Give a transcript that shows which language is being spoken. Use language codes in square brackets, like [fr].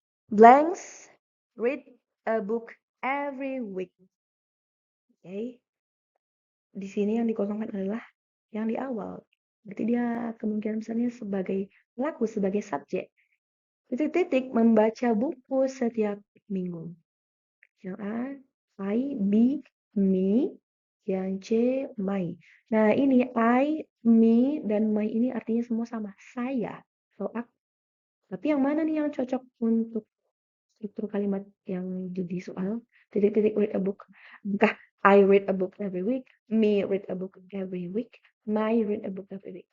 [en] Blanks read a book every week. Oke. [id] Di sini yang dikosongkan adalah yang di awal. Berarti dia kemungkinan besarnya sebagai pelaku, sebagai subjek. Titik-titik membaca buku setiap minggu. Yang A, I, B, me. Yang C, my. Nah ini I, me, dan my ini artinya semua sama. Saya atau aku. Tapi yang mana nih yang cocok untuk struktur kalimat yang jadi soal? Titik-titik [en] read a book. [id] Bukan [en] I read a book every week, me read a book every week, my read a book every week.